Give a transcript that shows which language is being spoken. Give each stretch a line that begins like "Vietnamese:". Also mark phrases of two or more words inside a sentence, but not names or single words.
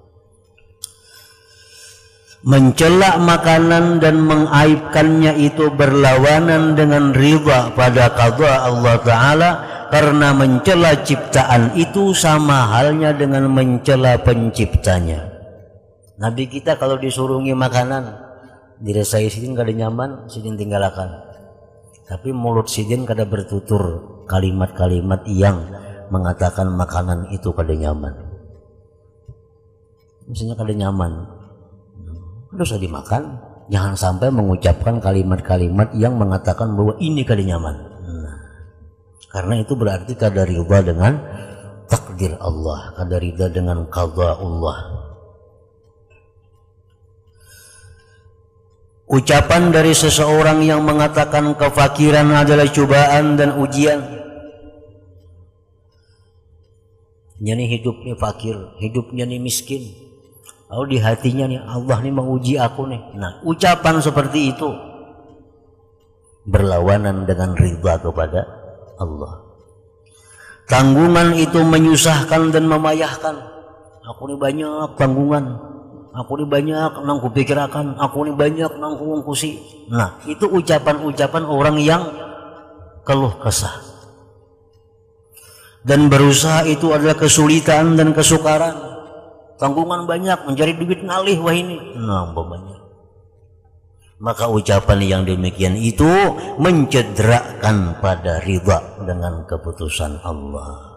Indonesian: Mencela makanan dan mengaibkannya itu berlawanan dengan ridha pada qada Allah Ta'ala, karena mencela ciptaan itu sama halnya dengan mencela penciptanya.
Banjar: Nabi kita kalau disuruhi makanan, diri saya sidin kada nyaman, sidin tinggalkan. Tapi mulut sidin kada bertutur kalimat-kalimat yang mengatakan makanan itu kada nyaman. Misalnya kada nyaman, dosa dimakan, jangan sampai mengucapkan kalimat-kalimat yang mengatakan bahwa ini kada nyaman. Karena itu berarti kada ridha dengan takdir Allah, kada ridha dengan qada Allah.
Indonesian: Ucapan dari seseorang yang mengatakan kefakiran adalah cobaan dan ujian. Ini hidupnya fakir, hidupnya ini miskin. Lalu di hatinya nih, Allah nih menguji aku nih. Nah, ucapan seperti itu berlawanan dengan ridha kepada Allah. Tanggungan itu menyusahkan dan memayahkan.
Banjar: Aku nih banyak tanggungan, aku nih banyak nang kupikirakan, aku nih banyak nang kuungkusi.
Indonesian: Nah, itu ucapan-ucapan orang yang keluh kesah. Dan berusaha itu adalah kesulitan dan kesukaran.
Banjar: Tanggungan banyak, mencari duit ngalih wah ini.
Indonesian: Nah, banyak. Maka ucapan yang demikian itu mencederakan pada ridha dengan keputusan Allah.